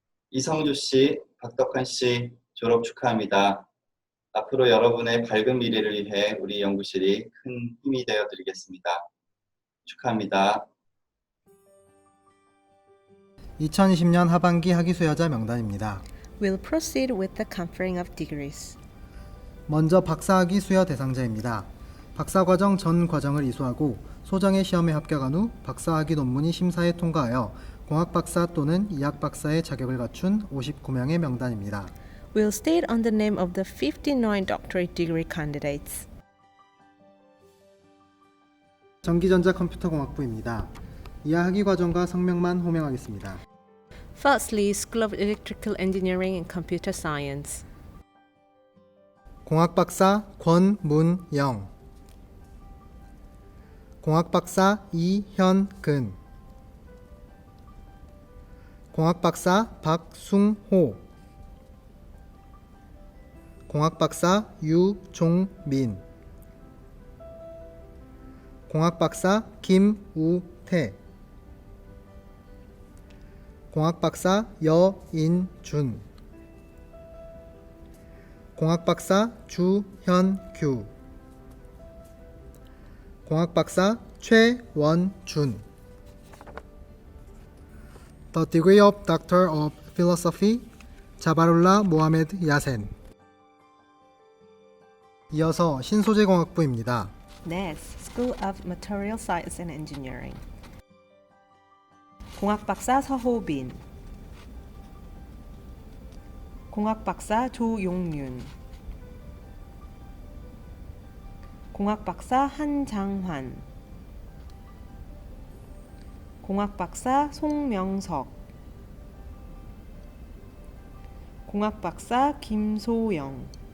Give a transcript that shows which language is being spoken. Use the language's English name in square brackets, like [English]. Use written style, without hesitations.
[Korean] 이성주 씨, 박덕환 씨 졸업 축하합니다. 앞으로 여러분의 밝은 미래를 위해 우리 연구실이 큰 힘이 되어 드리겠습니다. 축하합니다. 2020년 하반기 학위 수여자 명단입니다. [English] We'll proceed with the conferring of degrees. [Korean] 먼저 박사학위 수여 대상자입니다. 박사과정 전 과정을 이수하고 소정의 시험에 합격한 후 박사학위 논문이 심사에 통과하여 공학박사 또는 이학박사의 자격을 갖춘 59명의 명단입니다. [English] We'll state on the name of the 59 doctorate degree candidates. [Korean] 전기전자 컴퓨터공학부입니다. 이하 학위 과정과 성명만 호명하겠습니다. [English] Firstly, School of Electrical Engineering and Computer Science. [Korean] 공학박사 권문영, 공학박사 이현근, 공학박사 박숭호, 공학박사 유종민, 공학박사 김우태, 공학박사 여인준, 공학박사 주현규, 공학박사 최원준. [English] The degree of Doctor of Philosophy, 자바룰라 모하메드 야센. [Korean] 이어서 신소재공학부입니다. [English] Next, School of Material Science and Engineering. [Korean] 공학박사 서호빈, 공학박사 조용윤, 공학박사 한장환, 공학박사 송명석, 공학박사 김소영,